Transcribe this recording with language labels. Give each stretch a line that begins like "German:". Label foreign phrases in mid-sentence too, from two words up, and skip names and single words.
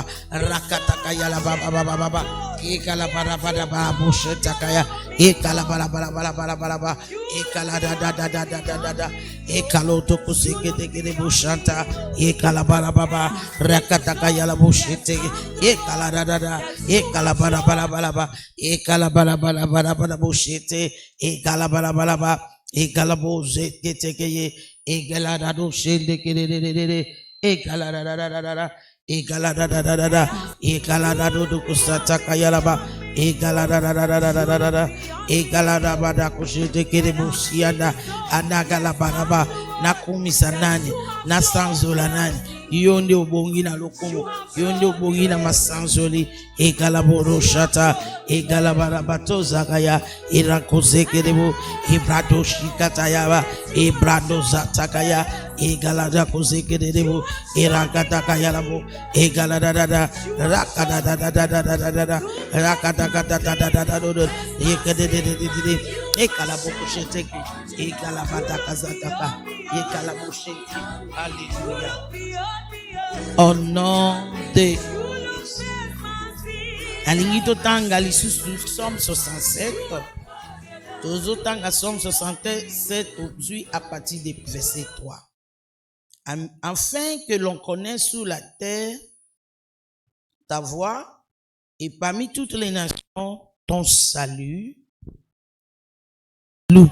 Lingala: Rakata kayalaba baba baba. Ekala barabara babusheta kaya. Ekala barabara barabara barabara. Ekala da da da da da da da. Ekalo toko sekete kede bushanta. Ekala barabara. Rakata kayala bushete. Ekala da da da. Ekala bara bara bara bara, ekala bara bara bara bara bushete, ekala bara bara bara, ekala boze kete keye, ekala da do shende kede de de de, ekala da da da da da, ekala da da da da da, ekala da do do kusata kayala ba, ekala da da da da da da da da, ekala da ba da kushete kede busianda, anagala bara ba, na kumisa nani, na sanzola nani. Yonde ubongi na lokumu, yonde ubongi na masanzoli, egalaboro shata, egalabarabato zakaya, irakozeke debo, ibrado shikatayaba, ibrado zatakaya, egalada kozeke debo, irakatakaya labo, egaladada, rakadadadadadadadada, rakadakadadadadadadada, ekededededede, ekalabokusheteki, egalabadakazataka, ekalabosheti.
French: Alléluia. Au nom de Alingito
Lingala: tanga lisusu
French: Somme 67.
Lingala: Tozo tanga
French: Somme 67 aujourd'hui à partir du verset 3. Afin que l'on connaisse sous la terre ta voix et parmi toutes les nations ton salut. Loue.